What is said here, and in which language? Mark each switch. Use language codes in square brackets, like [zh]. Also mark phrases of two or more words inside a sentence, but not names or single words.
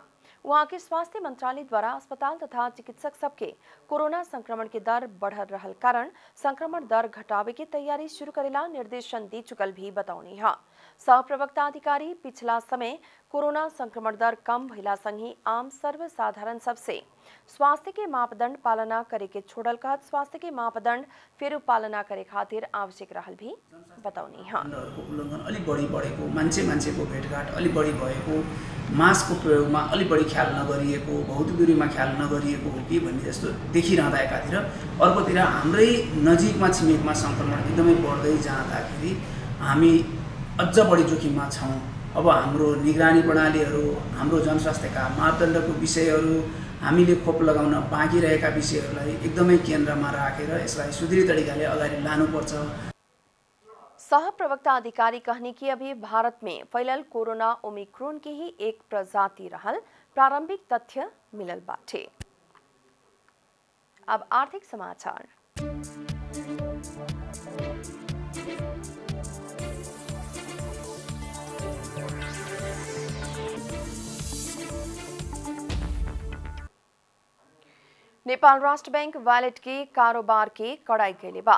[bho] वहां के स्वास्थ्य मंत्रालय द्वारा अस्पताल तथा चिकित्सक सबके कोरोना संक्रमण के दर बढ़ रहल कारण संक्रमण दर घटावे की तैयारी शुरू करेला निर्देशन दी चुकल भी बताउनी हा। सह प्रवक्ता अधिकारी पिछला समय कोरोना संक्रमण दर कम भइला संगे आम सर्वसाधारण सबसे स्वास्थ्य के मापदण्ड पालना करे के छोड़ल कहत स्वास्थ्य के मापदण्ड फेरि पालना करे खातिर आवश्यक रहल भी बताउनी हा। [ne] उल्लङ्घन अलि बढी बढेको मान्छेको भेटघाट अलि बढी भएको मास्कको प्रयोगमा अलि बढी ख्याल नगरिएको भौतबिरुमा ख्याल नगरिएको हो कि भन्ने जस्तो देखिरहँदा एकातिर अर्कोतिर हाम्रै नजिकमा छिमेकमा संक्रमण एकदमै बढ्दै जाँदाखेरि हामी अझ बढी जोखिममा छौँ। अब हाम्रो निगरानी प्रणालीहरू हाम्रो जनस्वास्थ्यका मापदण्डको विषयहरू हामीले खोप लगाउन बाँकी रहेका विषयहरूलाई एकदमै केन्द्रमा राखेर यसलाई सुदृढ तरिकाले अगाडि लानुपर्छ। [bho] सह प्रवक्ता अधिकारी कहने की अभी भारत में फैलल कोरोना ओमिक्रॉन की ही एक प्रजाति रहल प्रारंभिक तथ्य मिलल बाटे। अब आर्थिक समाचार। नेपाल राष्ट्र बैंक वॉलेट के कारोबार के कड़ाई कैले बा।